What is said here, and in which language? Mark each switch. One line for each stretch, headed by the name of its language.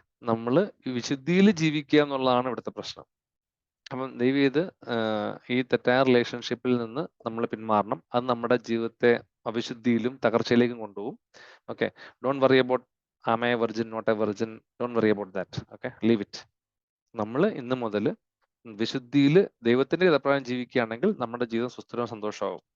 Malayalam: നമ്മൾ വിശുദ്ധിയിൽ ജീവിക്കുക എന്നുള്ളതാണ് ഇവിടുത്തെ പ്രശ്നം. അപ്പം ദയവ് ചെയ്ത് ഈ തെറ്റായ റിലേഷൻഷിപ്പിൽ നിന്ന് നമ്മൾ പിന്മാറണം. അത് നമ്മുടെ ജീവിതത്തെ അവിശുദ്ധിയിലും തകർച്ചയിലേക്കും കൊണ്ടുപോകും. Okay,
English: Don't worry about am I a virgin, not a virgin, don't worry about that. Okay, leave it.
Malayalam: നമ്മൾ ഇന്ന് മുതൽ വിശുദ്ധിയിൽ ദൈവത്തിന്റെ ഹിതപ്രകാരം ജീവിക്കുകയാണെങ്കിൽ നമ്മുടെ ജീവിതം സുസ്ഥിരവും സന്തോഷമാവും.